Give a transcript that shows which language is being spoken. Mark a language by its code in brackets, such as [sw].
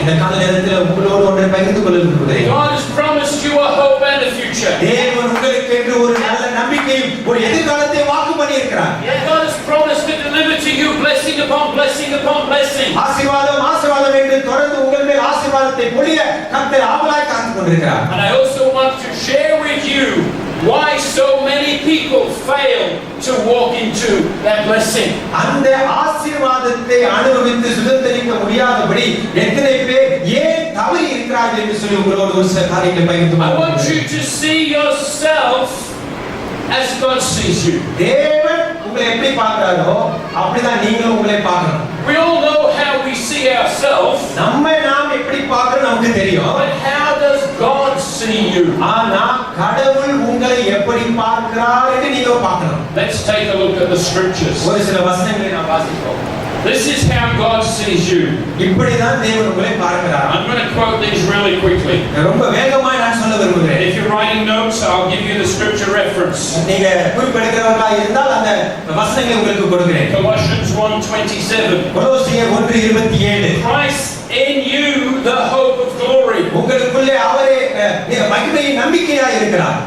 [ta] இந்த கால நேரத்தில் உங்களோடு ஒன்றை பகிர்ந்து கொள்ள விரும்புகிறேன். [en] God has promised you a hope and a future. [ta] தேவன் உங்களுக்கு என்று ஒரு நல்ல நம்பிக்கையும் ஒரு எதிர்காலத்தை வாக்கு பண்ணி இருக்கிறார். [en] God has promised to deliver to you blessing upon blessing upon blessing. [ta] ஆசீர்வாதம் என்று தொடர்ந்து உங்கள் மேல் ஆசீர்வாதத்தை பொழிய கர்த்தர் ஆவலாய் காத்துக் கொண்டிருக்கிறார். [en] And I also want to share with you why so many people fail to walk into that blessing. [ta] அந்த ஆசீர்வாதத்தை அனுபவித்து சுதந்திரிக்க முடியாதபடி எத்தனை பேர் ஏன் தவறி இருக்கிறார்கள் என்று சொல்லி உங்களோடு ஒரு சில காரியங்களை பகிர்ந்து [en] I want [ta] கொள்கிறேன். [en] you to see yourself as God sees you. [ta] தேவன் உங்களை எப்படி பார்க்கிறாரோ அப்படிதான் நீங்களும் உங்களை பார்க்கணும். [en] We all know how we see ourselves. [ta] நாம் எப்படி பார்க்கிறோம் நமக்கு தெரியும். [en] But how does God see you? [ta] ஆனா கடவுள் உங்களை எப்படி பார்க்கிறார் என்று நீங்க பார்க்கணும். [en] Let's take a look at the scriptures. [ta] ஒரு சில வசனங்களை நாம் வாசிப்போம். [en] This is how God sees you. [ta] இப்படிதான் தேவன் உங்களை பார்க்கிறார். [en] I'm going to quote these really quickly. [ta] ரொம்ப வேகமாய் நான் சொல்ல விரும்புகிறேன். [en] If you're writing notes, I'll give you the scripture reference. [ta] நீங்க குறிப்பெடுக்கிறவர்களா இருந்தால் அந்த வசனங்களை உங்களுக்கு கொடுக்கிறேன். [en] Colossians 1:27. [ta] கொலோசியர் 1:27. [en] Christ in you, the hope of glory. [ta] உங்களுக்குள்ளே அவரே மகிமையின் நம்பிக்கையாய் இருக்கிறார்.